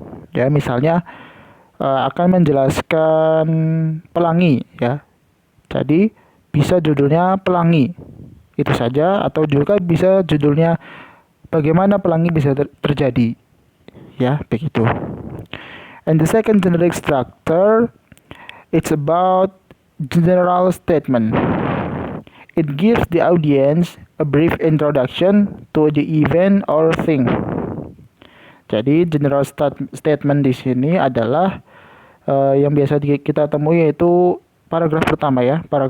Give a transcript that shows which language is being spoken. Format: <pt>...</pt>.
<id>Ya, misalnya akan menjelaskan pelangi, ya. Jadi bisa judulnya pelangi. Itu saja, atau juga bisa judulnya bagaimana pelangi bisa terjadi. Ya, begitu.</id> <en>And the second generic structure, it's about general statement. It gives the audience a brief introduction to the event or thing.</en> <id>Jadi general statement di sini adalah yang biasa kita temui yaitu paragraf pertama, ya.</id>